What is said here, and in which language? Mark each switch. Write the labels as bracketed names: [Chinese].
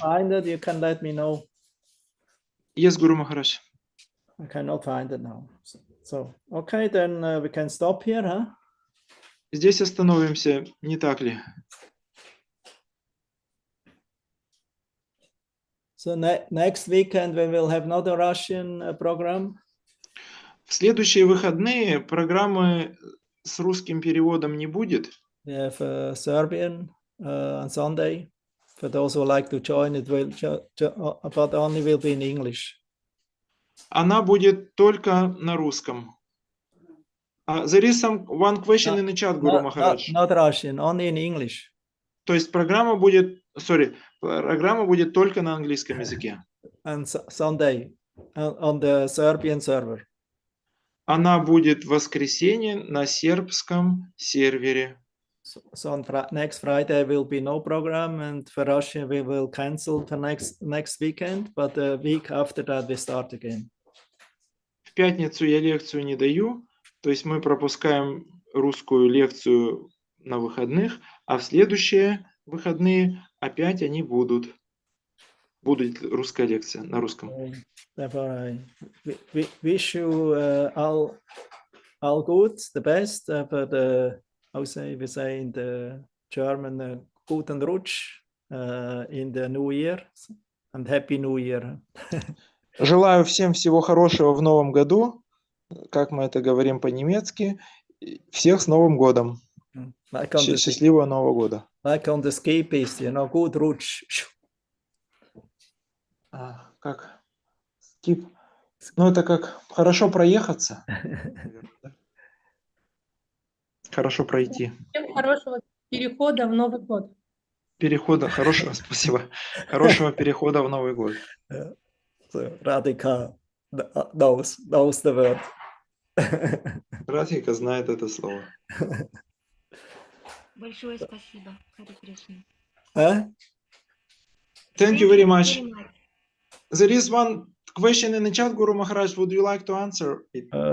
[English] find it, you can let me know. Yes, Guru Maharaj. I cannot find it now. So okay, then we can stop here, huh? [Russian] Здесь остановимся, не так ли? [English] So next weekend we will have another Russian program. [Russian] В следующие выходные программы с русским переводом не будет. [English] We have Serbian on Sunday. For those who like to join, it will, but only will be in English. [Russian] Она будет только на русском. [English] There is one question in the chat, Guru Maharaj. Not Russian, only in English. [Russian] То есть программа будет только на английском языке. [English] And Sunday on the Serbian server. [Russian] Она будет в воскресенье на сербском сервере. [English] So on next Friday will be no program, and for Russia we will cancel for next weekend, but the week after that we start again. [Russian] В пятницу я лекцию не даю, то есть мы пропускаем русскую лекцию на выходных, а в следующие выходные опять они будут. Будет русская лекция на русском. [English] Therefore, I wish you all good, the best for the, how say we say in the German, guten Rutsch in the new year, and happy new year. [Russian] Желаю всем всего хорошего в новом году, как мы это говорим по-немецки. Всех с Новым годом. Счастливого Нового года. [English] Like on the ski piste, good Rutsch. [Russian] Как? Скип. Ну, это как хорошо проехаться. Хорошо пройти. Всем хорошего перехода в Новый год. Хорошего, спасибо. Хорошего перехода в Новый год. [English] Radhika knows the word. [Russian] Радхика знает это слово. Большое спасибо, Харе Кришна. [English] Thank you very much. There is one question in the chat, Guru Maharaj. Would you like to answer it?